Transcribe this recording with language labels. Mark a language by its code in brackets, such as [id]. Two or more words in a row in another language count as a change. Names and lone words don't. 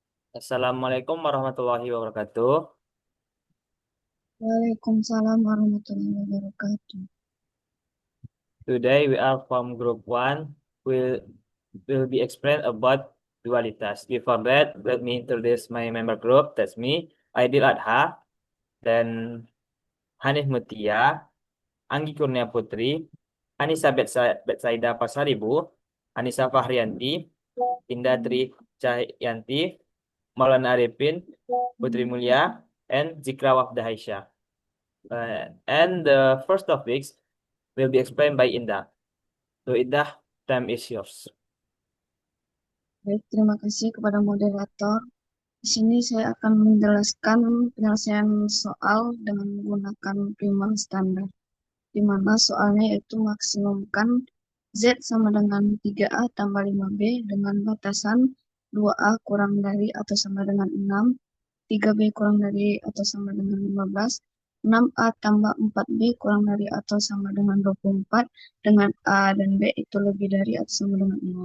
[ar] السلام عليكم ورحمة الله وبركاته. وعليكم السلام ورحمة الله وبركاته. [en] Today we are from group one. Will be explain about dualitas. Before that, let me introduce my member group. That's me, Aidil Adha, then Hanif Mutia, Anggi Kurnia Putri, Anissa Betsaida Pasaribu, Anissa Fahrianti, Indah Tri Cahyanti, Maulana Arifin, Putri Mulia, and Zikra Wafda Aisyah. And the first topics will be explained by Indah. So Indah, time is yours. [id] Baik, terima kasih kepada moderator. Di sini saya akan menjelaskan penyelesaian soal dengan menggunakan primal standar, di mana soalnya yaitu maksimumkan Z sama dengan 3A tambah 5B dengan batasan 2A kurang dari atau sama dengan 6, 3B kurang dari atau sama dengan 15, 6A tambah 4B kurang dari atau sama dengan 24, dengan A dan B itu lebih dari atau sama dengan 0.